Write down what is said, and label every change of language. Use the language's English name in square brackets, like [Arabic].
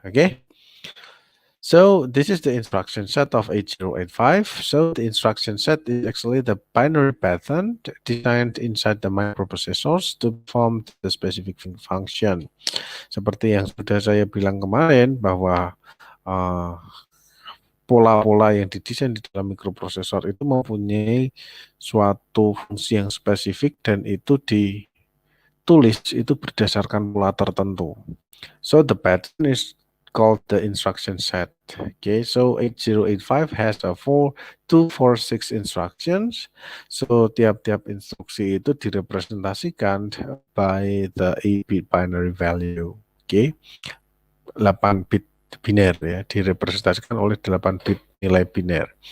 [English] Okay, so this is the instruction set of 8085. So the instruction set is actually the binary pattern designed inside the microprocessors to perform the specific function. [Indonesian] Seperti yang sudah saya bilang kemarin bahwa uh, pola-pola yang didesain di dalam mikroprosesor itu mempunyai suatu fungsi yang spesifik dan itu ditulis itu berdasarkan pola tertentu. [English] So the pattern is called the instruction set. Okay, so 8085 has a 246 instructions. [Indonesian] So tiap-tiap instruksi itu direpresentasikan [English] by the 8-bit binary value. [Indonesian] Okay, 8 bit biner ya, direpresentasikan oleh 8 bit nilai biner.